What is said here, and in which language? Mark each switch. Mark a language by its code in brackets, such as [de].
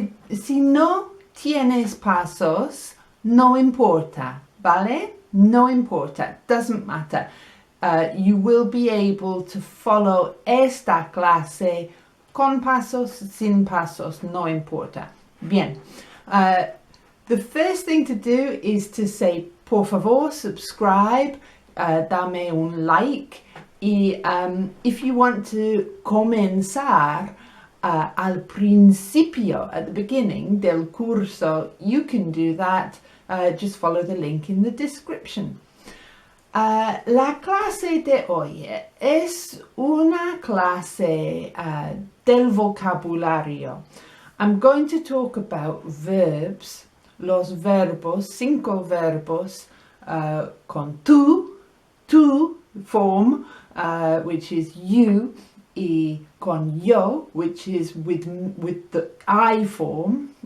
[es] Si no tienes pasos, no importa, ¿vale? No importa, [en] doesn't matter. You will be able to follow [es] esta clase con pasos, sin pasos, no importa. Bien. [en] The first thing to do is to say, [es] por favor, [en] subscribe, [es] dame un like. [en] Y if you want to [es] comenzar al principio, [en] at the beginning [es] del curso, [en] you can do that. Just follow the link in the description. [es] La clase de hoy es una clase del vocabulario. [en] I'm going to talk about verbs, [es] los verbos, 5 verbos con tu [en] form, which is you, [es] y con yo, [en] which is with the I form.